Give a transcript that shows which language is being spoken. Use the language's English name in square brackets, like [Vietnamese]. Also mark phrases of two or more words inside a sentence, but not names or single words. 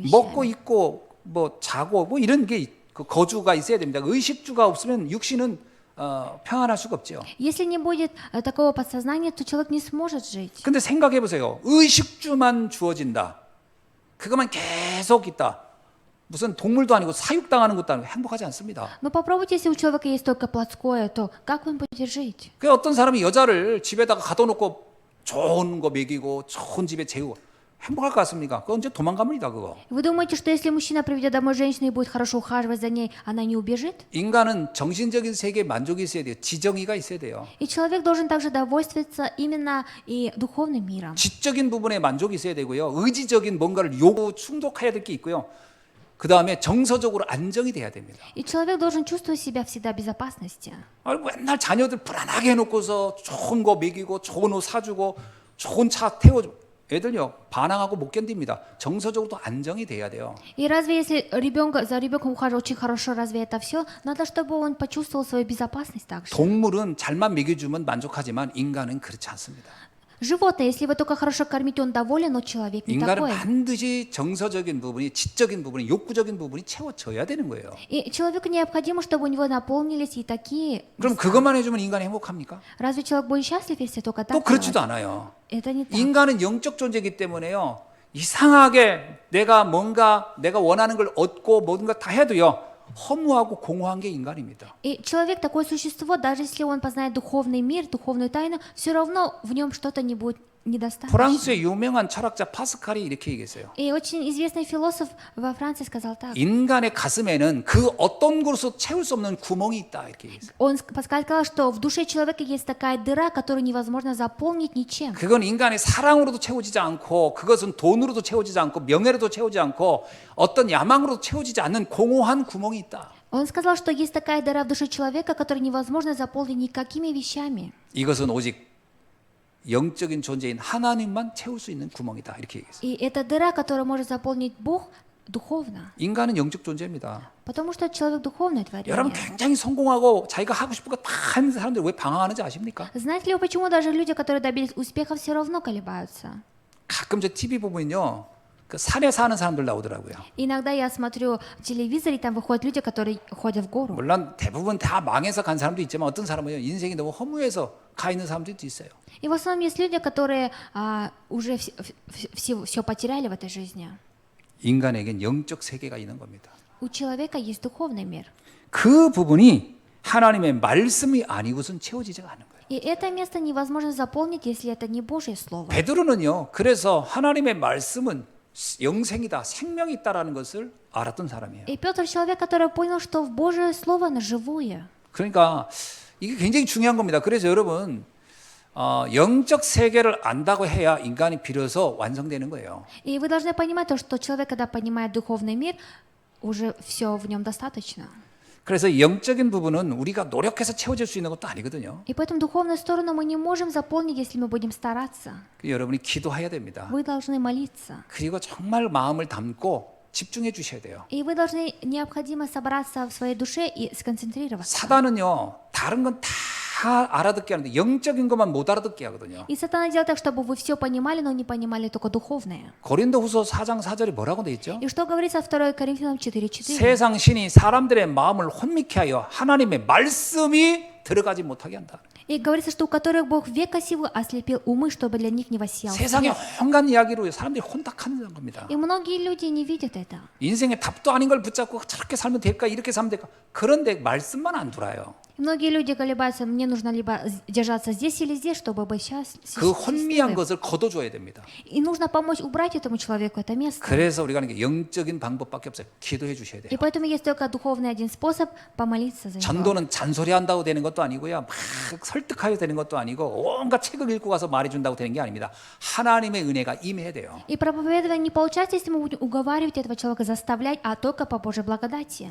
[Korean] 먹고 [Russian] вещами. [Korean] 있고 뭐 자고 뭐 이런 게 그 거주가 있어야 됩니다. 의식주가 없으면 육신은 평안할 수가 없죠. [Russian] Если не будет такого подсознания, то человек не сможет жить. [Korean] 근데 생각해 보세요. 의식주만 주어진다. 그것만 계속 있다. 무슨 동물도 아니고 사육당하는 것도 아니고 행복하지 않습니다. [Russian] Но попробуйте, если у человека есть только плотское, то как он будет жить? [Korean] 그 어떤 사람이 여자를 집에다가 가둬놓고 좋은 거 먹이고 좋은 집에 재우고 행복할 것 같습니까? 그거 언제 도망갑니다, 그거. [Russian] Вы думаете, что если мужчина приведет домой женщину и будет хорошо ухаживать за ней, она не убежит? [Korean] 인간은 정신적인 세계에 만족이 있어야 돼요. 지정의가 있어야 돼요. [Russian] И человек должен также довольствоваться именно и духовным миром. [Korean] 지적인 부분에 만족이 있어야 되고요. 의지적인 뭔가를 요구, 충족해야 될 게 있고요. 그 다음에 정서적으로 안정이 돼야 됩니다. [Russian] И человек должен чувствовать себя всегда в безопасности. [Korean] 맨날 자녀들 불안하게 해놓고서 좋은 거 먹이고 좋은 옷 사주고 좋은 차 태워주고 애들요 반항하고 못 견딥니다. 정서적으로도 안정이 돼야 돼요. [Russian] И разве если за ребенком ухаживать очень хорошо, разве это все? Надо, чтобы он почувствовал свою безопасность также. [Korean] 동물은 잘만 먹여주면 만족하지만 인간은 그렇지 않습니다. [Russian] Животное, если вы только хорошо кормите, он доволен, но человек не [Korean] 인간은 [Russian] такой. [Korean] 반드시 정서적인 부분이, 지적인 부분이, 욕구적인 부분이 채워져야 되는 거예요. [Russian] И человеку необходимо, чтобы у него наполнились и такие. [Korean] 그럼 그것만 해주면 인간이 행복합니까? [Russian] Разве человек будет счастлив, если только [Korean] 또 [Russian] так [Korean] 그렇지도 [Russian] делать? [Korean] 않아요. [Russian] Это не так. [Korean] 인간은 영적 존재이기 때문에요. 이상하게 내가 원하는 걸 얻고 뭔가 다 해도요. 허무하고 공허한 게 인간입니다. [Russian] И человек такое существо, даже если он познает духовный мир, духовную тайну, все равно в нем что-то не будет недостаточно. [Korean] 프랑스의 유명한 철학자 파스칼이 이렇게 얘기했어요. [Russian] И очень известный философ во Франции сказал так. [Korean] 인간의 가슴에는 그 어떤 곳으로 채울 수 없는 구멍이 있다 이렇게 얘기했어요. [Russian] Он сказал, что в душе человека есть такая дыра, которую невозможно заполнить ничем. [Korean] 그건 인간의 사랑으로도 채워지지 않고 그것은 돈으로도 채워지지 않고 명예로도 채우지 않고 어떤 야망으로도 채워지지 않는 공허한 구멍이 있다. [Russian] Он сказал, что есть такая дыра в душе человека, которую невозможно заполнить никакими вещами. [Korean] 이것은 오직 영적인 존재인 하나님만 채울 수 있는 구멍이다 이렇게 얘기했어요. [Russian] И это дыра, которую может заполнить Бог духовно. [Korean] 인간은 영적 존재입니다. [Russian] Потому что человек духовное [Korean] 여러분 [Russian] творение. [Korean] 굉장히 성공하고 자기가 하고 싶은 거 다 하는 사람들 왜 방황하는지 아십니까? [Russian] Знаете ли вы, почему даже люди, которые добились успеха, все равно колебаются? [Korean] 가끔 저 TV 보면요, 그 산에 사는 사람들 나오더라고요. [Russian] Иногда я смотрю в телевизоре, там выходят люди, которые ходят в гору. [Korean] 물론 대부분 다 망해서 간 사람도 있지만 어떤 사람은요 인생이 너무 허무해서 가 있는 사람들도 있어요. [Russian] И в основном есть люди, которые уже все потеряли в этой жизни. [Korean] 인간에겐 영적 세계가 있는 겁니다. [Russian] У человека есть духовный мир. [Korean] 그 부분이 하나님의 말씀이 아니고선 채워지지가 않는 거예요. [Russian] И это место невозможно заполнить, если это не Божье Слово. [Korean] 베드로는요, 그래서 하나님의 말씀은 영생이다, 생명이 있다라는 것을 알았던 사람이에요. [Russian] И Петр человек, который понял, что в Божье Слово оно живое. [Korean] 그러니까 이게 굉장히 중요한 겁니다. 그래서 여러분 영적 세계를 안다고 해야 인간이 비로소 완성되는 거예요. [Russian] И вы должны понимать то, что человек, когда понимает духовный мир, уже все в нем достаточно. [Korean] 그래서 영적인 부분은 우리가 노력해서 채워질 수 있는 것도 아니거든요. [Russian] И поэтому духовную сторону мы не можем заполнить, если мы будем стараться. [Korean] 여러분이 기도해야 됩니다. [Russian] Вы должны молиться. [Korean] 그리고 정말 마음을 담고 집중해 주셔야 돼요. [Russian] И вы должны необходимо собраться в своей душе и сконцентрироваться. [Korean] 사단은요, 다른 건 다 다 알아듣게 하는데 영적인 것만 못 알아듣게 하거든요. [Russian] И сатана делает так, чтобы вы все понимали, но не понимали только духовное. [Korean] 고린도후서 4장 4절에 뭐라고 돼 있죠? [Russian] И что говорится в 2 Коринфянам 4:4? [Korean] 세상 신이 사람들의 마음을 혼미케 하여 하나님의 말씀이 들어가지 못하게 한다. [Russian] И говорится, что у которых Бог века сего ослепил умы, чтобы для них не воссиял [Korean] 세상의 [Russian] свет. [Korean] 온갖 이야기로 사람들이 혼탁하는 겁니다. [Russian] И многие люди не видят это. [Korean] 인생의 답도 아닌 걸 붙잡고 저렇게 살면 될까 이렇게 살면 될까 그런데 말씀만 안 돌아요. [Russian] И многие люди колебаются, мне нужно либо держаться здесь или здесь, чтобы быть [Korean] 그 혼미한 [Russian] счастливым. [Korean] 것을 걷어줘야 됩니다. [Russian] И нужно помочь убрать этому человеку это место. [Korean] 그래서 우리가 하는 게 영적인 방법밖에 없어요. 기도해 주셔야 돼요. [Russian] И поэтому есть только духовный один способ помолиться за него. [Korean] 전도는 잔소리한다고 되는 것도 아니고요. 막 설득하여 되는 것도 아니고 온갖 책을 읽고 가서 말해준다고 되는 게 아닙니다. 하나님의 은혜가 임해야 돼요. [Russian] И проповедование не получается, если мы будем уговаривать этого человека, заставлять, а только по Божьей благодати.